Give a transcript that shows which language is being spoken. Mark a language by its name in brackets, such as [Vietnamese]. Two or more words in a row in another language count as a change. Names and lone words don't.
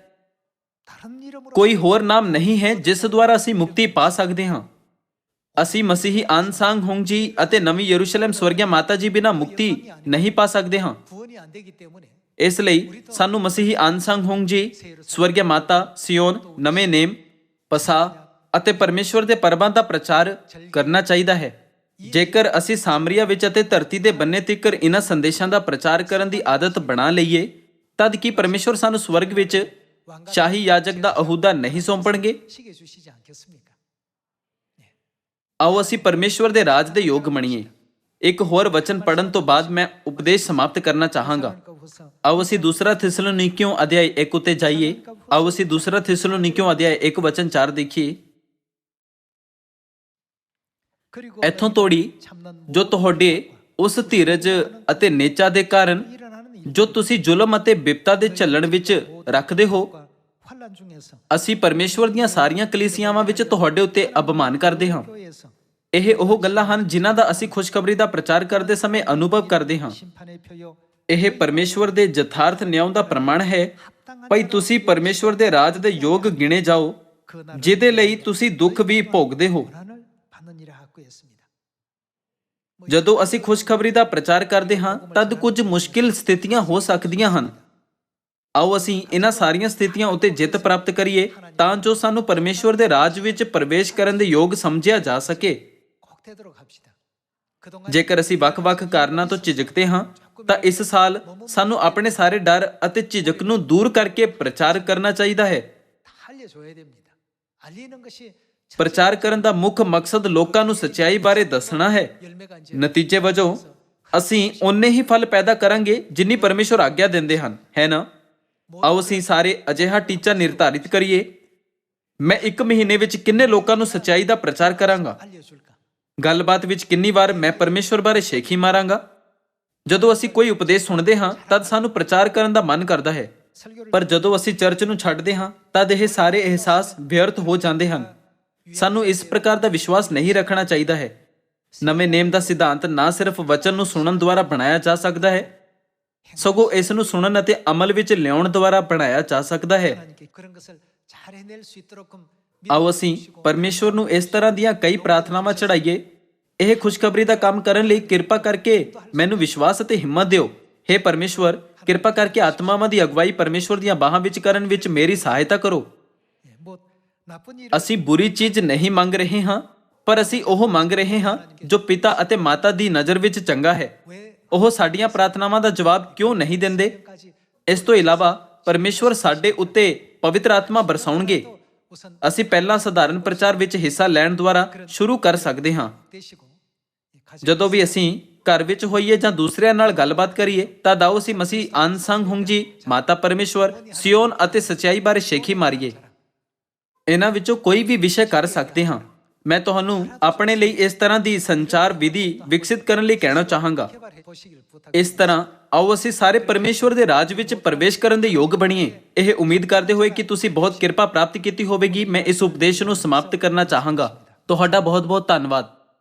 [Korean] 다른 이름으로 [Punjabi] ਕੋਈ ਹੋਰ ਨਾਮ ਨਹੀਂ ਹੈ ਜਿਸ ਦੁਆਰਾ ਅਸੀਂ ਮੁਕਤੀ ਪਾ ਸਕਦੇ ਹਾਂ। ਅਸੀਂ ਮਸੀਹੀ ਅਨਸੰਗ ਹੁੰਗ ਜੀ ਅਤੇ ਨਵੀਂ ਯਰੂਸ਼ਲਮ ਸਵਰਗੀ ਮਾਤਾ ਜੀ ਬਿਨਾਂ ਮੁਕਤੀ ਨਹੀਂ ਪਾ ਸਕਦੇ ਹਾਂ। [Korean] 구원이 안 되기 때문에 [Punjabi] ਇਸ ਲਈ ਸਾਨੂੰ ਮਸੀਹੀ ਅਨਸੰਗ ਹੁੰਗ ਜੀ, ਸਵਰਗੀ ਮਾਤਾ, ਸਿਯੋਨ, ਨਵੇਂ ਨੇਮ, ਪਸਾ ਅਤੇ ਪਰਮੇਸ਼ਵਰ ਦੇ ਪਰਬਾਂ ਦਾ ਪ੍ਰਚਾਰ ਕਰਨਾ ਚਾਹੀਦਾ ਹੈ। ਜੇਕਰ ਅਸੀਂ ਸਾਮਰੀਆ ਵਿੱਚ ਅਤੇ ਧਰਤੀ ਦੇ ਬੰਨੇ ਤੀਕਰ ਇਹਨਾਂ ਸੰਦੇਸ਼ਾਂ ਦਾ ਪ੍ਰਚਾਰ ਕਰਨ ਦੀ ਆਦਤ ਬਣਾ ਲਈਏ, ਤਦ ਕੀ ਪਰਮੇਸ਼ਵਰ ਸਾਨੂੰ ਸਵਰਗ ਵਿੱਚ ਸ਼ਾਹੀ ਯਾਜਕ ਦਾ ਅਹੁਦਾ ਨਹੀਂ ਸੌਂਪਣਗੇ? [Korean] 시게 주시지 않겠습니까? [Punjabi] ਆਓ ਅਸੀਂ ਪਰਮੇਸ਼ਵਰ ਦੇ ਰਾਜ ਦੇ ਯੋਗ ਬਣੀਏ। ਇੱਕ ਹੋਰ ਵਚਨ ਪੜਨ ਤੋਂ ਬਾਅਦ ਮੈਂ ਉਪਦੇਸ਼ ਸਮਾਪਤ ਕਰਨਾ ਚਾਹਾਂਗਾ। [Korean] 후서 [Punjabi] ਆਓ ਅਸੀਂ ਦੂਸਰਾ ਥਿਸਲੋਨੀਕੀਓ ਅਧਿਆਇ 1 ਉੱਤੇ ਜਾਈਏ। ਆਓ ਅਸੀਂ ਦੂਸਰਾ ਥਿਸਲੋਨੀਕੀਓ ਅਧਿਆਇ 1 ਵਚਨ 4 ਦੇਖੀਏ। [Korean] 그리고 [Punjabi] ਇੱਥੋਂ ਤੋੜੀ [Korean] 참는 [Punjabi] ਜੋ ਤੁਹਾਡੇ ਉਸ ਧੀਰਜ ਅਤੇ ਨੇਚਾ ਦੇ ਕਾਰਨ [Korean] 일어나는 이 [Punjabi] ਜੋ ਤੁਸੀਂ ਜ਼ੁਲਮ ਅਤੇ ਬਿਪਤਾ ਦੇ ਝੱਲਣ ਵਿੱਚ ਰੱਖਦੇ ਹੋ, [Korean] 환란 중에서 [Punjabi] ਅਸੀਂ ਪਰਮੇਸ਼ਵਰ ਦੀਆਂ ਸਾਰੀਆਂ ਕਲੀਸਿਆਵਾਂ ਵਿੱਚ ਤੁਹਾਡੇ ਉੱਤੇ ਅਪਮਾਨ ਕਰਦੇ ਹਾਂ। [Korean] 교회에서 [Punjabi] ਇਹ ਉਹ ਗੱਲਾਂ ਹਨ ਜਿਨ੍ਹਾਂ ਦਾ ਅਸੀਂ ਖੁਸ਼ਖਬਰੀ ਦਾ ਪ੍ਰਚਾਰ ਕਰਦੇ ਸਮੇਂ ਅਨੁਭਵ ਕਰਦੇ ਹਾਂ। [Korean] 심판의 표요 [Punjabi] ਇਹ ਪਰਮੇਸ਼ਵਰ ਦੇ ਯਥਾਰਥ ਨਿਯਮ ਦਾ ਪ੍ਰਮਾਣ ਹੈ। ਭਾਈ ਤੁਸੀਂ ਪਰਮੇਸ਼ਵਰ ਦੇ ਰਾਜ ਦੇ ਯੋਗ ਗਿਣੇ ਜਾਓ, ਜਿਹਦੇ ਲਈ ਤੁਸੀਂ ਦੁੱਖ ਵੀ ਭੋਗਦੇ ਹੋ। [Korean] 고난을 받는 일을 하고 있습니다. [Punjabi] ਜਦੋਂ ਅਸੀਂ ਖੁਸ਼ਖਬਰੀ ਦਾ ਪ੍ਰਚਾਰ ਕਰਦੇ ਹਾਂ ਤਦ ਕੁਝ ਮੁਸ਼ਕਿਲ ਸਥਿਤੀਆਂ ਹੋ ਸਕਦੀਆਂ ਹਨ। ਆਓ ਅਸੀਂ ਇਹਨਾਂ ਸਾਰੀਆਂ ਸਥਿਤੀਆਂ ਉੱਤੇ ਜਿੱਤ ਪ੍ਰਾਪਤ ਕਰੀਏ ਤਾਂ ਜੋ ਸਾਨੂੰ ਪਰਮੇਸ਼ਵਰ ਦੇ ਰਾਜ ਵਿੱਚ ਪ੍ਰਵੇਸ਼ ਕਰਨ ਦੇ ਯੋਗ ਸਮਝਿਆ ਜਾ ਸਕੇ। [Korean] 꼭 되도록 합시다. 그동안 [Punjabi] ਜੇਕਰ ਅਸੀਂ ਵੱਖ-ਵੱਖ ਕਾਰਨਾਂ ਤੋਂ ਝਿਜਕਦੇ ਹਾਂ ਤਾਂ ਇਸ ਸਾਲ ਸਾਨੂੰ ਆਪਣੇ ਸਾਰੇ ਡਰ ਅਤੇ ਝਿਜਕ ਨੂੰ ਦੂਰ ਕਰਕੇ ਪ੍ਰਚਾਰ ਕਰਨਾ ਚਾਹੀਦਾ ਹੈ। [Korean] 다 알려줘야 됩니다. 알리는 것이 [Punjabi] ਪ੍ਰਚਾਰ ਕਰਨ ਦਾ ਮੁੱਖ ਮਕਸਦ ਲੋਕਾਂ ਨੂੰ ਸੱਚਾਈ ਬਾਰੇ ਦੱਸਣਾ ਹੈ। [Korean] 열매가 이제 [Punjabi] ਨਤੀਜੇ ਵਜੋਂ ਅਸੀਂ ਓਨੇ ਹੀ ਫਲ ਪੈਦਾ ਕਰਾਂਗੇ ਜਿੰਨੀ ਪਰਮੇਸ਼ਵਰ ਆਗਿਆ ਦਿੰਦੇ ਹਨ, ਹੈ ਨਾ? ਆਓ ਅਸੀਂ ਸਾਰੇ ਅਜਿਹਾ ਟੀਚਾ ਨਿਰਧਾਰਿਤ ਕਰੀਏ। ਮੈਂ 1 ਮਹੀਨੇ ਵਿੱਚ ਕਿੰਨੇ ਲੋਕਾਂ ਨੂੰ ਸੱਚਾਈ ਦਾ ਪ੍ਰਚਾਰ ਕਰਾਂਗਾ? [Korean] 알려줄까? [Punjabi] ਗੱਲਬਾਤ ਵਿੱਚ ਕਿੰਨੀ ਵਾਰ ਮੈਂ ਪਰਮੇਸ਼ਵਰ ਬਾਰੇ ਸ਼ੇਖੀ ਮਾਰਾਂਗਾ? ਜਦੋਂ ਅਸੀਂ ਕੋਈ ਉਪਦੇਸ਼ ਸੁਣਦੇ ਹਾਂ ਤਦ ਸਾਨੂੰ ਪ੍ਰਚਾਰ ਕਰਨ ਦਾ ਮਨ ਕਰਦਾ ਹੈ, [Korean] 설교를 [Punjabi] ਪਰ ਜਦੋਂ ਅਸੀਂ ਚਰਚ ਨੂੰ ਛੱਡਦੇ ਹਾਂ ਤਦ ਇਹ ਸਾਰੇ ਅਹਿਸਾਸ ਵਿਅਰਥ ਹੋ ਜਾਂਦੇ ਹਨ। ਸਾਨੂੰ ਇਸ ਪ੍ਰਕਾਰ ਦਾ ਵਿਸ਼ਵਾਸ ਨਹੀਂ ਰੱਖਣਾ ਚਾਹੀਦਾ ਹੈ। ਨਵੇਂ ਨੇਮ ਦਾ ਸਿਧਾਂਤ ਨਾ ਸਿਰਫ ਵਚਨ ਨੂੰ ਸੁਣਨ ਦੁਆਰਾ ਬਣਾਇਆ ਜਾ ਸਕਦਾ ਹੈ, ਸਗੋਂ ਇਸ ਨੂੰ ਸੁਣਨ ਅਤੇ ਅਮਲ ਵਿੱਚ ਲਿਆਉਣ ਦੁਆਰਾ ਬਣਾਇਆ ਜਾ ਸਕਦਾ ਹੈ। [Korean] 하나님께 그런 것을 잘 해낼 수 있도록 [Punjabi] ਆਓ ਅਸੀਂ ਪਰਮੇਸ਼ਵਰ ਨੂੰ ਇਸ ਤਰ੍ਹਾਂ ਦੀਆਂ ਕਈ ਪ੍ਰਾਰਥਨਾਵਾਂ ਚੜਾਈਏ। ਇਹ ਖੁਸ਼ਖਬਰੀ ਦਾ ਕੰਮ ਕਰਨ ਲਈ ਕਿਰਪਾ ਕਰਕੇ ਮੈਨੂੰ ਵਿਸ਼ਵਾਸ ਅਤੇ ਹਿੰਮਤ ਦਿਓ। हे ਪਰਮੇਸ਼ਵਰ, ਕਿਰਪਾ ਕਰਕੇ ਆਤਮਾਵਾਂ ਦੀ ਅਗਵਾਈ ਪਰਮੇਸ਼ਵਰ ਦੀਆਂ ਬਾਹਾਂ ਵਿੱਚ ਕਰਨ ਵਿੱਚ ਮੇਰੀ ਸਹਾਇਤਾ ਕਰੋ। [Korean] 뭐 나쁜 일을 [Punjabi] ਅਸੀਂ ਬੁਰੀ ਚੀਜ਼ ਨਹੀਂ ਮੰਗ ਰਹੇ ਹਾਂ, ਪਰ ਅਸੀਂ ਉਹ ਮੰਗ ਰਹੇ ਹਾਂ ਜੋ ਪਿਤਾ ਅਤੇ ਮਾਤਾ ਦੀ ਨਜ਼ਰ ਵਿੱਚ ਚੰਗਾ ਹੈ। [Korean] 왜 [Punjabi] ਉਹ ਸਾਡੀਆਂ ਪ੍ਰਾਰਥਨਾਵਾਂ ਦਾ ਜਵਾਬ ਕਿਉਂ ਨਹੀਂ ਦਿੰਦੇ? [Korean] 까지 [Punjabi] ਇਸ ਤੋਂ ਇਲਾਵਾ ਪਰਮੇਸ਼ਵਰ ਸਾਡੇ ਉੱਤੇ ਪਵਿੱਤਰ ਆਤਮਾ ਬਰਸਾਉਣਗੇ। [Korean] 우선 [Punjabi] ਅਸੀਂ ਪਹਿਲਾਂ ਸਧਾਰਨ ਪ੍ਰਚਾਰ ਵਿੱਚ ਹਿੱਸਾ ਲੈਣ ਦੁਆਰਾ ਸ਼ੁਰੂ ਕਰ ਸਕਦੇ ਹਾਂ। [Korean] 되시고 가족 [Punjabi] ਜਦੋਂ ਵੀ ਅਸੀਂ ਘਰ ਵਿੱਚ ਹੋਈਏ ਜਾਂ ਦੂਸਰਿਆਂ ਨਾਲ ਗੱਲਬਾਤ ਕਰੀਏ ਤਾਂ ਆਓ ਅਸੀਂ ਮਸੀਹ ਅਨਸੰਗ ਹੁੰਗ ਜੀ, ਮਾਤਾ ਪਰਮੇਸ਼ਵਰ, ਸਿਯੋਨ ਅਤੇ ਸੱਚਾਈ ਬਾਰੇ ਸ਼ੇਖੀ ਮਾਰੀਏ। ਇਹਨਾਂ ਵਿੱਚੋਂ ਕੋਈ ਵੀ ਵਿਸ਼ੇ ਕਰ ਸਕਦੇ ਹਾਂ। ਮੈਂ ਤੁਹਾਨੂੰ ਆਪਣੇ ਲਈ ਇਸ ਤਰ੍ਹਾਂ ਦੀ ਸੰਚਾਰ ਵਿਧੀ ਵਿਕਸਿਤ ਕਰਨ ਲਈ ਕਹਿਣਾ ਚਾਹਾਂਗਾ। [Korean] 개발해 보시길 부탁. [Punjabi] ਇਸ ਤਰ੍ਹਾਂ ਆਓ ਅਸੀਂ ਸਾਰੇ ਪਰਮੇਸ਼ਵਰ ਦੇ ਰਾਜ ਵਿੱਚ ਪ੍ਰਵੇਸ਼ ਕਰਨ ਦੇ ਯੋਗ ਬਣੀਏ। ਇਹ ਉਮੀਦ ਕਰਦੇ ਹੋਏ ਕਿ ਤੁਸੀਂ ਬਹੁਤ ਕਿਰਪਾ ਪ੍ਰਾਪਤ ਕੀਤੀ ਹੋਵੇਗੀ, ਮੈਂ ਇਸ ਉਪਦੇਸ਼ ਨੂੰ ਸਮਾਪਤ ਕਰਨਾ ਚਾਹਾਂਗਾ। ਤੁਹਾਡਾ ਬਹੁਤ ਬਹੁਤ ਧੰਨਵਾਦ।